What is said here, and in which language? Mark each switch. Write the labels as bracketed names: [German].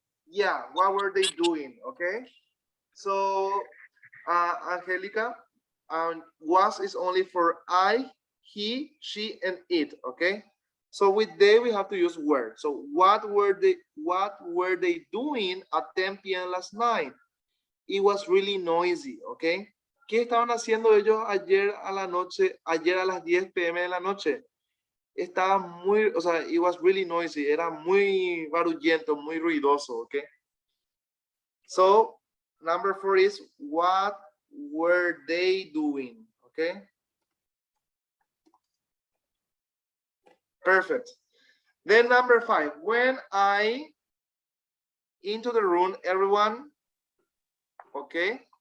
[English] Yeah, what were they doing? Okay. So, Angelica, was is only for I, he, she, and it. Okay. So with they we have to use were. So what were they doing at 10 p.m. last night? It was really noisy. Okay. [Spanish] ¿Qué estaban haciendo ellos ayer a la noche? Ayer a las 10 p.m. de la noche. Estaba muy, o sea, it was really noisy, era muy barullento, muy ruidoso, okay? [English] So, number 4 is, what were they doing, okay? Perfect. Then number 5, when I into the room, everyone, okay?